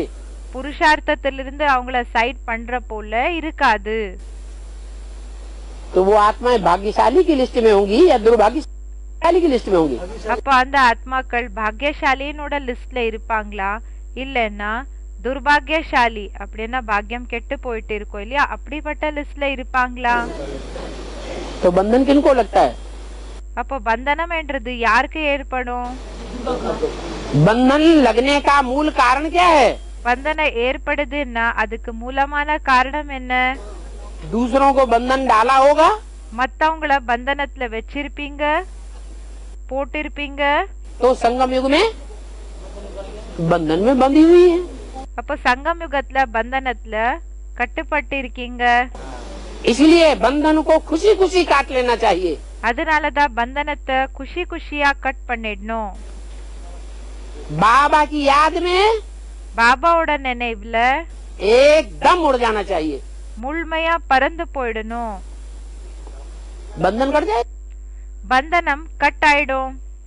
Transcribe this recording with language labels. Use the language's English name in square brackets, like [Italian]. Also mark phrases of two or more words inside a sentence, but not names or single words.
[Tamil] புருஷார்த்தத்திலிருந்து அவங்கள சைட் பண்ற போல இருக்காது. [Hindi] तो वो आत्माएं भाग्यशाली की लिस्ट में होंगी या दुर्भाग्यशाली की लिस्ट में होंगी। [Tamil] அப்ப அந்த ஆத்மாக்கள் பாக்கியசாலியினோட லிஸ்ட்ல இருப்பாங்களா, இல்லன்னா துர்பாகியசாலி அப்படின்னா பாக்கியம் கெட்டு போயிட்டு இருக்கோம் இல்லையா, அப்படிப்பட்ட லிஸ்ட்ல இருப்பாங்களா? [Hindi] तो बंधन किनको लगता है? [Tamil] அப்போ பந்தனம் என்றது யாருக்கு ஏற்படும்? [Hindi] बंधन लगने का मूल कारण क्या है? [Tamil] பந்தன ஏற்படுதுன்னா அதுக்கு மூலமான காரணம் என்ன? [Hindi] दूसरों को बंधन डाला होगा, [Tamil] மத்தவங்கள பந்தனத்துல வச்சிருப்பீங்க, போட்டிருப்பீங்க. [Hindi] तो संगम युग में बंधन में बंधी हुई है। [Tamil] அப்ப சங்கம் யுகத்துல பந்தனத்துல கட்டுப்பட்டு இருக்கீங்க. [Hindi] इसलिए बंधन को खुशी खुशी काट लेना चाहिए। [Tamil] அதனாலதான் பந்தனத்தை [Hindi] खुशी खुशी [Tamil] கட் பண்ணிடணும். [Hindi] बाबा की याद में [Tamil] பாபாவோட நினைவுல [Hindi] एकदम उड़ जाना चाहिए। [Tamil] முழுமையா பறந்து போயிடணும். [Hindi] बंधन कट जाए, [Tamil] பந்தனம் கட் ஆயிடும்.